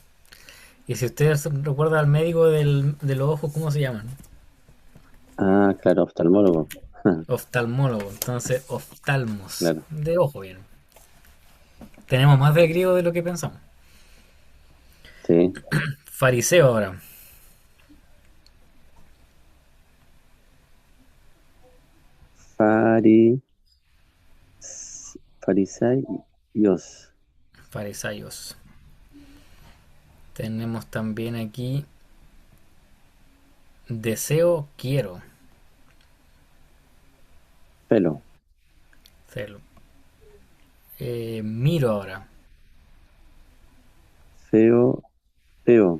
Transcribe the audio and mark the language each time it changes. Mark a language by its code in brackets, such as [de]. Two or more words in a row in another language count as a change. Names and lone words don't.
[es] Y si ustedes recuerdan al médico de los ojos, ¿cómo se llaman? claro, oftalmólogo. Oftalmólogo. Entonces, oftalmos. Claro, De ojo, bien. Tenemos más de griego de lo que pensamos. sí. Fariseo ahora. [el] Fari, farisaios, Farisaios. [es] Tenemos también aquí deseo, quiero. pelo, Celo. Miro ahora. feo, feo,